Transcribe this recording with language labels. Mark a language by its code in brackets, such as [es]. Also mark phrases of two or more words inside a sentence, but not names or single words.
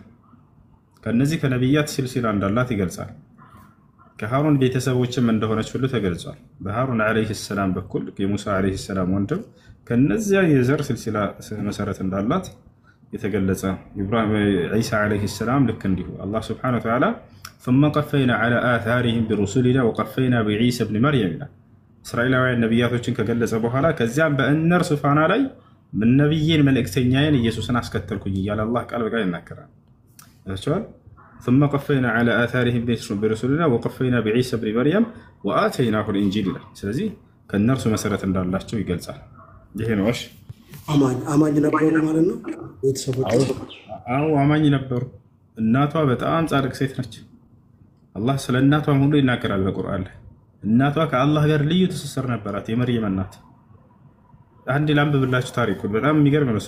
[am] ከነዚህ ከነቢያት ሲልሲላ እንዳላት ይገልጻል። ከሃሩን ቤተሰቦችም እንደሆነች ሁሉ ተገልጿል። በሃሩን [ar] عليه السلام [am] በኩል የሙሳ [ar] عليه السلام [am] ወንድም ከነዚያ የዘር ሲልሲላ መሰረት እንዳላት የተገለጸ ዒሳ [ar] عليه السلام [am] ልክ እንዲሁ አላህ [ar] سبحانه وتعالى ثم قفينا على آثارهم برسلنا وقفينا بعيسى ابن مريم [am] ይላል። እስራኤላውያን ነቢያቶችን ከገለጸ በኋላ ከዚያም በእነርሱ ፋና ላይ ምን ነብይን መልእክተኛዬን ኢየሱስን አስከተልኩኝ እያለ አላህ ቃል በቃል ይናገራል። እዛቸዋል [ar] ثم قفينا على آثارهم برسلنا وقفينا بعيسى ابن مريم وآتيناه الإنجيل [am] ይላል። ስለዚህ ከእነርሱ መሰረት እንዳላቸው ይገልጻል። ይሄ ነው። እሺ አማኝ ነበሩ ማለት ነው ቤተሰቦች? አዎ አማኝ ነበሩ። እናቷ በጣም ጻድቅ ሴት ነች። አላህ ስለ እናቷ ሁሉ ይናገራል በቁርአን ላይ። እናቷ ከአላህ ጋር ልዩ ትስስር ነበራት። የመርየም እናት አንድ ላንብብላችሁ ታሪኩን በጣም የሚገርም ነው።